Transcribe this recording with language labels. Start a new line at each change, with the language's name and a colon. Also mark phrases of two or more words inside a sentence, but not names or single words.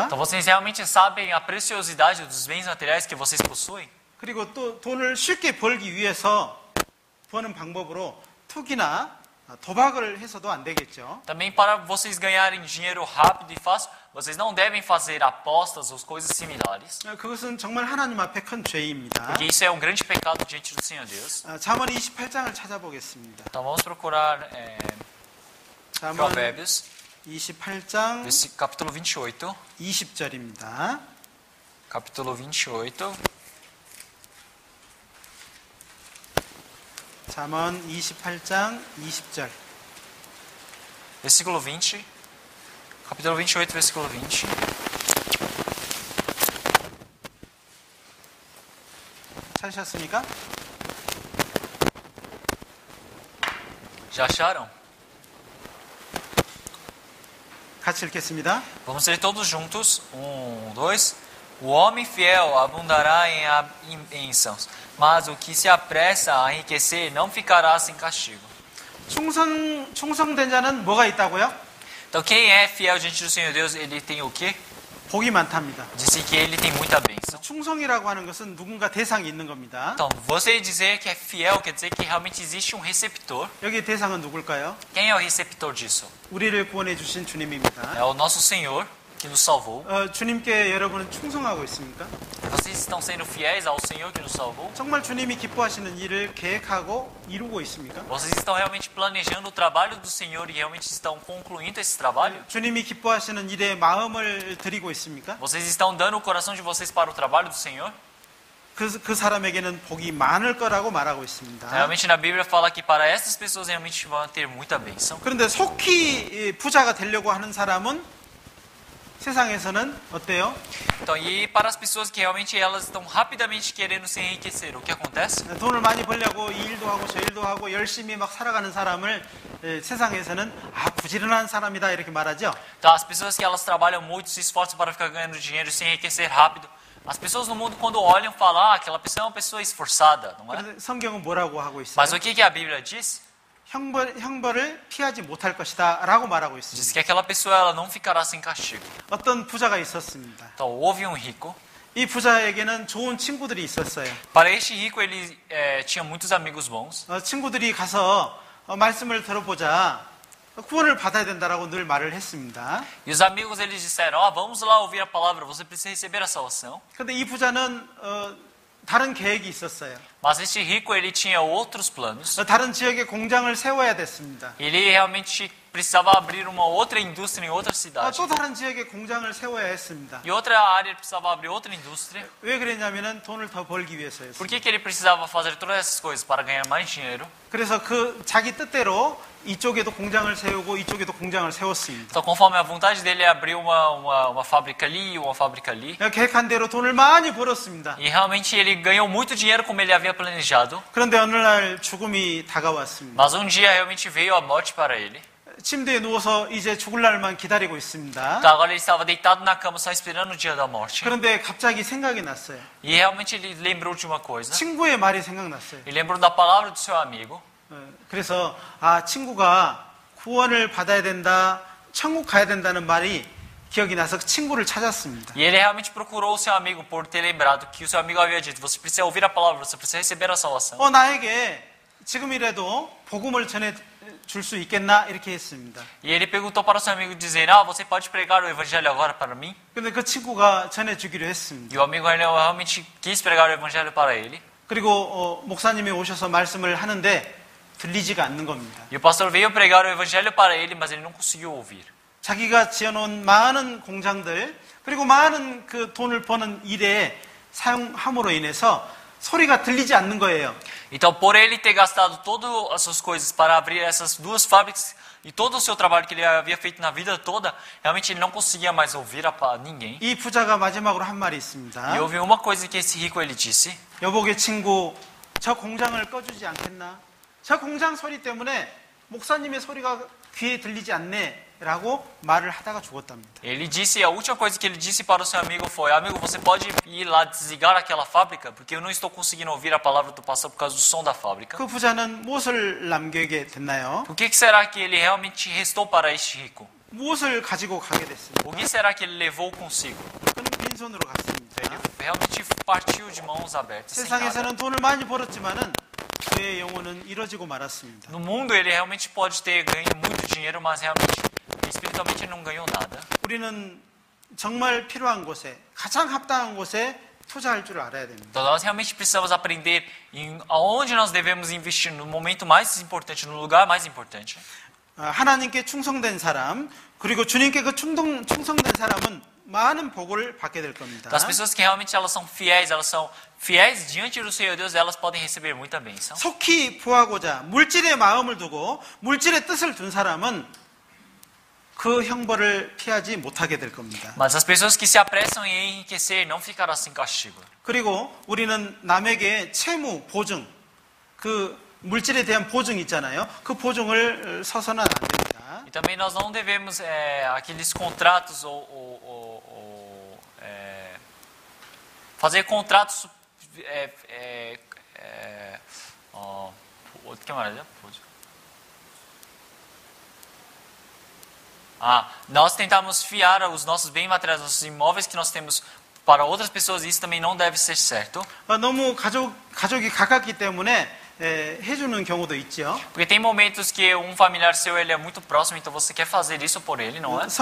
Portuguese: Então, vocês realmente sabem a preciosidade dos bens materiais que vocês possuem?
Korean: 그리고 또 돈을 쉽게 벌기 위해서 버는 방법으로 투기나 도박을 해서도 안 되겠죠.
Portuguese: Também para vocês ganharem dinheiro rápido e fácil, vocês não devem fazer apostas ou coisas similares.
Korean: 그것은 정말 하나님 앞에 큰 죄입니다.
Portuguese: Porque isso é um grande pecado diante do Senhor Deus.
Korean: 잠언 28장을 찾아보겠습니다.
Portuguese: Então vamos procurar
Korean: 잠언
Portuguese: Provérbios,
Korean: 28장
Portuguese: capítulo 28.
Korean: 20절입니다.
Portuguese: Capítulo 28,
Korean: 잠언 28장 20절.
Portuguese: versículo 20. Capítulo 28, versículo 20.
Korean: 찾으셨습니까?
Portuguese: Já acharam?
Korean: 같이 읽겠습니다.
Portuguese: Vamos ler todos juntos. 1, 2. O homem fiel abundará em bênçãos, mas o que se apressa a enriquecer não ficará sem castigo.
Korean: 충성된 자는 뭐가 있다고요?
Portuguese: Então, quem é fiel diante do Senhor Deus, ele tem o quê?
Korean: 복이 많답니다.
Portuguese: Disse que ele tem muita bênção.
Korean: 충성이라고 하는 것은 누군가 대상이 있는 겁니다.
Portuguese: Então, você dizer que é fiel quer dizer que realmente existe um receptor.
Korean: 여기 대상은 누굴까요?
Portuguese: Quem é o receptor disso?
Korean: 우리를 구원해 주신 주님입니다.
Portuguese: É o nosso Senhor que nos salvou.
Korean: 주님께 여러분은 충성하고 있습니까?
Portuguese: Vocês estão sendo fiéis ao Senhor que nos salvou?
Korean: 정말 주님이 기뻐하시는 일을 계획하고 이루고 있습니까?
Portuguese: Vocês estão realmente planejando o trabalho do Senhor e realmente estão concluindo esse trabalho?
Korean: 주님이 기뻐하시는 일에 마음을 드리고 있습니까?
Portuguese: Vocês estão dando o coração de vocês para o trabalho do Senhor?
Korean: 그 사람에게는 복이 많을 거라고 말하고 있습니다.
Portuguese: Realmente na Bíblia fala que para essas pessoas realmente vão ter muita bênção.
Korean: 그런데 속히 부자가 되려고 하는 사람은 세상에서는 어때요?
Portuguese: Então, e para as pessoas que realmente elas estão rapidamente querendo se enriquecer, o que acontece?
Korean: 돈을 많이 벌려고 이 일도 하고 저 일도 하고 열심히 막 살아가는 사람을 세상에서는 부지런한 사람이다 이렇게 말하죠.
Portuguese: Então, as pessoas que elas trabalham muito, se esforçam para ficar ganhando dinheiro e se enriquecer rápido, as pessoas no mundo quando olham falam, aquela pessoa é uma pessoa esforçada, não é?
Korean: 그런데 성경은 뭐라고 하고 있어요?
Portuguese: Mas o que a Bíblia diz?
Korean: 형벌을 피하지 못할 것이다 라고 말하고
Portuguese: Diz
Korean: 있습니다.
Portuguese: que aquela pessoa ela não ficará sem castigo.
Korean: 어떤 부자가 있었습니다.
Portuguese: Então, houve um rico.
Korean: 이 부자에게는 좋은 친구들이 있었어요.
Portuguese: Para este rico, ele tinha muitos amigos bons.
Korean: 친구들이 가서 말씀을 들어보자 구원을 받아야 된다라고 늘 말을 했습니다.
Portuguese: E os amigos eles disseram: ó, vamos lá ouvir a palavra, você precisa receber a salvação.
Korean: 그런데 이 부자는 다른 계획이 있었어요.
Portuguese: Mas esse rico ele tinha outros planos.
Korean: 다른 지역에 공장을 세워야 됐습니다.
Portuguese: Ele realmente precisava abrir uma outra indústria em outra cidade.
Korean: 또 다른 지역에 공장을 세워야 했습니다.
Portuguese: E outra área ele precisava abrir outra indústria.
Korean: 왜 그랬냐면은 돈을 더 벌기 위해서였어요.
Portuguese: Por que ele precisava fazer todas essas coisas? Para ganhar mais dinheiro.
Korean: 그래서 그 자기 뜻대로 이쪽에도 공장을 세우고 이쪽에도 공장을 세웠습니다.
Portuguese: Então, conforme a vontade dele, ele abriu uma fábrica ali e uma fábrica ali.
Korean: 계획한 대로 돈을 많이 벌었습니다.
Portuguese: E realmente ele ganhou muito dinheiro como ele havia planejado.
Korean: 그런데 어느 날 죽음이 다가왔습니다.
Portuguese: Mas um dia realmente veio a morte para ele.
Korean: 침대에 누워서 이제 죽을 날만 기다리고 있습니다.
Portuguese: Então agora ele estava deitado na cama só esperando o dia da morte.
Korean: 그런데 갑자기 생각이 났어요.
Portuguese: E realmente ele lembrou de uma coisa.
Korean: 친구의 말이 생각났어요.
Portuguese: Ele lembrou da palavra do seu amigo.
Korean: 그래서 친구가 구원을 받아야 된다, 천국 가야 된다는 말이 기억이 나서 친구를 찾았습니다.
Portuguese: E ele realmente procurou o seu amigo por ter lembrado que o seu amigo havia dito: você precisa ouvir a palavra, você precisa receber a salvação.
Korean: 나에게 지금이라도 복음을 전해 줄 수 있겠나 이렇게 했습니다.
Portuguese: E ele perguntou para o seu amigo dizendo: ah, você pode pregar o evangelho agora para mim?
Korean: 근데 그 친구가 전해 주기로 했습니다.
Portuguese: E o amigo realmente quis pregar o evangelho para ele.
Korean: 그리고 목사님이 오셔서 말씀을 하는데 들리지가 않는 겁니다.
Portuguese: E o pastor veio pregar o evangelho para ele, mas ele não conseguiu ouvir.
Korean: 자기가 지어놓은 많은 공장들 그리고 많은 그 돈을 버는 일에 사용함으로 인해서 소리가 들리지 않는 거예요.
Portuguese: Então, por ele ter gastado todas as suas coisas para abrir essas duas fábricas e todo o seu trabalho que ele havia feito na vida toda, realmente ele não conseguia mais ouvir a ninguém.
Korean: 이 부자가 마지막으로 한 말이 있습니다.
Portuguese: E houve uma coisa que esse rico ele disse:
Korean: 여보게 친구, 저 공장을 꺼주지 않겠나? 저 공장 소리 때문에 목사님의 소리가 귀에 들리지 않네. 라고 말을 하다가 죽었답니다.
Portuguese: Ele disse, a última coisa que ele disse para o seu amigo foi: amigo, você pode ir lá desligar aquela fábrica, porque eu não estou conseguindo ouvir a palavra do pastor por causa do som da fábrica.
Korean: 그 부자는 무엇을 남기게 됐나요?
Portuguese: O que será que ele realmente restou para este rico?
Korean: 무엇을 가지고 가게 됐습니까?
Portuguese: O que será que ele levou consigo?
Korean: 그는 빈손으로 갔습니다.
Portuguese: Ele realmente partiu de mãos abertas. Sem nada.
Korean: 세상에서는 돈을 많이 벌었지만은 그의 영혼은 이뤄지고 말았습니다.
Portuguese: No mundo ele realmente pode ter ganho muito dinheiro, mas realmente espiritualmente ele não ganhou nada.
Korean: 우리는 정말 필요한 곳에 가장 합당한 곳에 투자할 줄 알아야 됩니다.
Portuguese: Então nós realmente precisamos aprender em aonde nós devemos investir no momento mais importante, no lugar mais importante.
Korean: 하나님께 충성된 사람 그리고 주님께 그 충성된 사람은 많은 복을 받게 될 겁니다.
Portuguese: Das pessoas que realmente elas são fiéis diante do Senhor Deus, elas podem receber muita bênção.
Korean: 속히 부하고자 물질의 마음을 두고 물질의 뜻을 둔 사람은 그 형벌을 피하지 못하게 될 겁니다.
Portuguese: Mas as pessoas que se apressam em enriquecer não ficarão sem castigo.
Korean: 그리고 우리는 남에게 채무, 보증, 그 물질에 대한 보증 있잖아요. 그 보증을 서서는 안 됩니다.
Portuguese: E também nós não devemos aqueles contratos fazer contratos
Korean: 어떻게 말하죠?
Portuguese: Nós tentamos fiar os nossos bens materiais, nossos imóveis que nós temos para outras pessoas, e isso também não deve ser certo.
Korean: 너무 가족이 가깝기 때문에 해주는 경우도 있죠.
Portuguese: Porque tem momentos que um familiar seu ele é muito próximo, então você quer fazer isso por ele, não é?